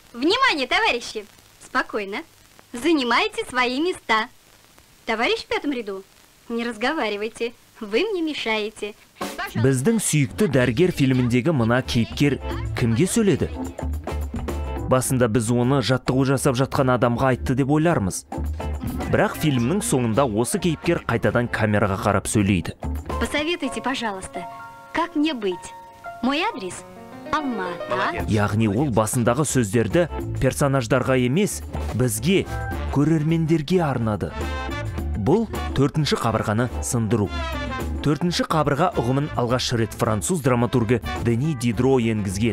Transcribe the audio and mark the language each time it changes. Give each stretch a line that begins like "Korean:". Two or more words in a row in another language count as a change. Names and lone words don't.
Russian: Внимание, товарищи! Спокойно. Занимайте свои места. Товарищ в пятом ряду, не разговаривайте. Вы мне мешаете.
Kazakh: Біздің сүйікті дәрігер фильміндегі мына кейіпкер кімге сөйледі? Басында біз оны жаттығу жасап жатқан адамға айтты деп ойлармыз. Бірақ фильмнің соңында осы кейіпкер қайтадан камераға қарап сөйлейді.
Russian: Посоветуйте, пожалуйста, как мне быть? Мой адрес Алматы.
Kazakh: Яғни ол басындағы сөздерді персонаждарға емес, бізге, көрермендерге арнады. Бұл төртінші қабырғаны сындыру. Төртінші қабырға ұғымын алғаш рет француз драматургы Дени Дидро енгізген.